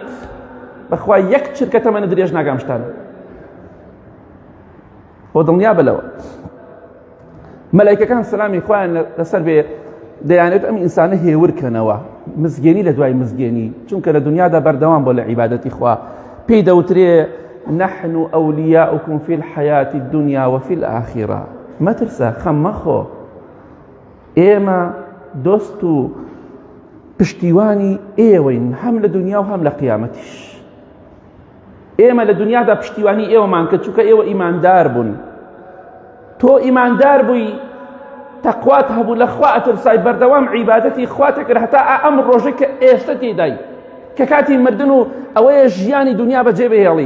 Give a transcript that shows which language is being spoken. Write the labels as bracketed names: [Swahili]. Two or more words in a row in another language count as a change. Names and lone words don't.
[Central Kurdish] بەخوا یەک چرکە تەمەنە درێژ ناگام شتانە. بۆ دڵنیا بەلەوە مەلایکەکان سەلامی خوایان لەسەر بێ دەیانێت ئەم ئینسانە هێورکەنەوە، مزگەنی لە دوای مزگەنی، چونکە لە دنیادا بەردەوام بۆ لە عیبادەتی خوا. پێی دەوترێ [Arabic] نحن ئەولیاؤکم فی الحیاة الدنیا وفی الآخرة. [Central Kurdish] مەترسە، خەم مەخۆ، ئێمە دۆست و پشتیوانی ئێوەین، هەم لە دنیا و هەم لە قیامەتیش. ئێمە لە دنیادا پشتیوانی ئێوەمان کرد، چونکە ئێوە ئیماندار بوون. تۆ ئیماندار بووی، تەقوات هەبوو، لە خوا ئەترسای، بەردەوام عیبادەتی خوا تەکرد، هەتا ئەم ڕۆژەی کە ئێستا تێدای، کە کاتی مردن و ئەوەیە ژیانی دنیا بەجێ بهێڵی.